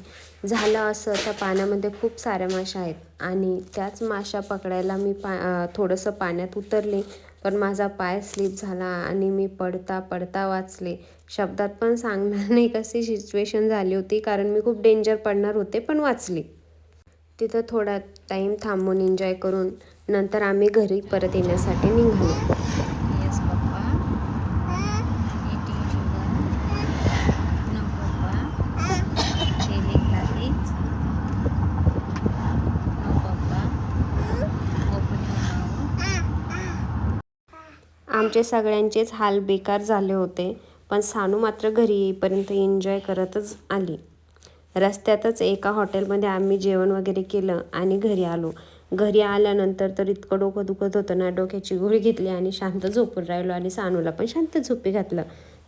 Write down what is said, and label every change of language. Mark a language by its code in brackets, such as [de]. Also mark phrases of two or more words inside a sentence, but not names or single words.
[mr] झालं असं, त्या पाण्यामध्ये खूप साऱ्या माशा आहेत आणि त्याच माशा पकडायला मी थोडंसं पाण्यात उतरले, पण माझा पाय स्लिप झाला आणि मी पडता पडता वाचले. शब्दात पण सांगणार नाही कशी सिच्युएशन झाली होती, कारण मी खूप डेंजर पडणार होते, पण वाचली. तिथं थोडा टाईम थांबून एन्जॉय करून नंतर आम्ही घरी परत येण्यासाठी निघालो. [en] yes papa. Eating sugar. No papa. Telling luggage. No papa. Open your mouth. [mr] आमचे सगळ्यांचेच हाल बेकार झाले होते, पण सानू मात्र घरी येईपर्यंत एन्जॉय करतच आली. रस्त्यातच एका हॉटेलमध्ये आम्ही जेवण वगैरे केलं आणि घरी आलो. घरी आल्यानंतर तर इतकं डोकं दुखत होतं ना, डोक्याची गोळी घेतली आणि शांत झोपून राहिलो आणि सानूला पण शांत झोपी घातलं.